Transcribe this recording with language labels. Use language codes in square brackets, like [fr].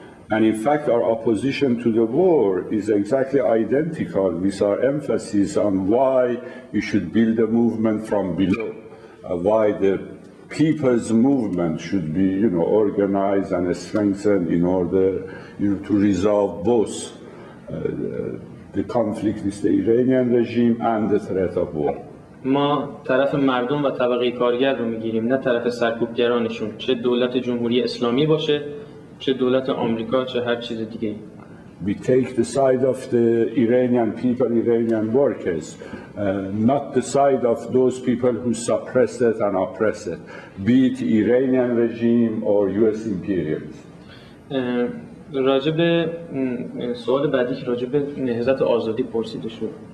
[en] And in fact, our opposition to the war is exactly identical with our emphasis on why you should build a movement from below, why the people's movement should be, organized and strengthened in order, to resolve both the conflict with the Iranian regime and the threat of war. [fa] ما طرف مردم و طبقه کارگر رو میگیریم، نه طرف سرکوبگرانشون، چه دولت جمهوری اسلامی باشه، چه دولت آمریکا، چه هر چیز دیگه. [en] We take the side of the Iranian people, Iranian workers, not the side of those people who suppress it and oppress it, be it Iranian regime or US imperialism. [fa] راجب سوال بعدی که راجب نهضت آزادی پرسیده شد.